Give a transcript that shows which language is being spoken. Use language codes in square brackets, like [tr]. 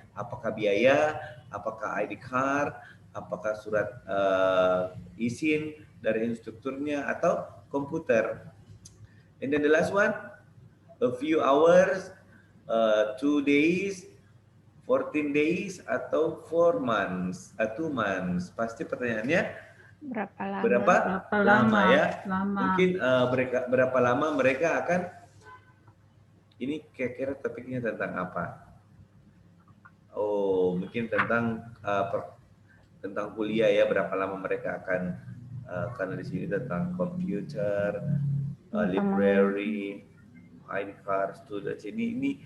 [id] Apakah biaya, apakah ID card, apakah surat izin dari instrukturnya, atau komputer. [en] And then the last one, a few hours, 2 days, 14 days, [id] atau [en] 4 months, 2 months. [id] Pasti pertanyaannya Berapa lama? berapa lama ya? Lama. Mungkin berapa lama mereka akan, ini kira-kira topiknya tentang apa? Oh, mungkin tentang tentang kuliah ya, berapa lama mereka akan, karena di sini tentang komputer, library, ID card, students. Ini